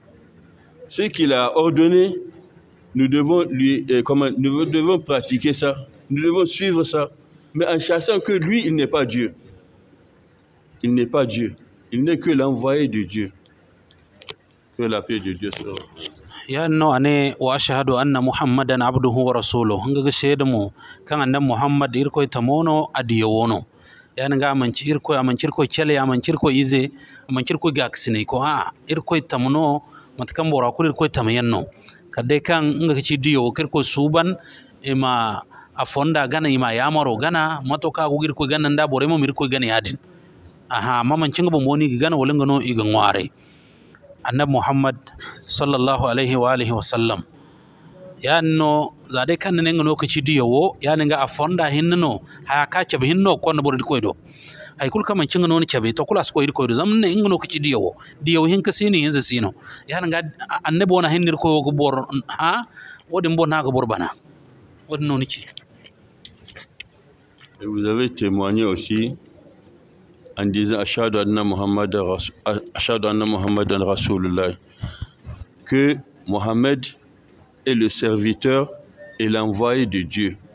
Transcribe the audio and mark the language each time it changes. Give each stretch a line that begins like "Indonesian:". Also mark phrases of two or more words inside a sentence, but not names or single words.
French: Ce qu'il a ordonné, nous devons nous devons pratiquer ça, nous devons suivre ça, mais en sachant que lui, il n'est pas Dieu. Il n'est pas Dieu. Il n'est que l'envoyé de Dieu. Que la paix de Dieu soit.
Zarma: Ya no ane
Arabic: وأشهد أن محمدا عبده ورسوله
Zarma: nga sheda mu kan annabi muhammad irko tamono adiyono ya nga manci irko amancirko chele amancirko ize amancirko gaksine ko ha irko tamono matkan bora kul irko tamayanno kadde kan nga ci diyo kirko suban ima afonda gana ima yamaro gana matoka gugir ko gana nda bore mo mirko gana yadin aha mamancin bo moni gana wolenga no iga ngware annabi muhammad
Arabic: صلى الله عليه وآله وسلم
Zarma: ya no zade kan ne ngano kici diyo ya nga afonda hinno ha ka cabe hinno ko no bor ko do hay kul kam cinga non cabe to kula ko do zamne ngano kici diyo hin ka sini yanzu sino ya nga annabi wona hinnir ko go bor ha wodi mbo na go bor bana wodi non ci.
French: Et vous avez témoigné aussi en disant
Arabic: أشهد أن محمدا رسول الله,
French: que Mohammed est le serviteur et l'envoyé de Dieu.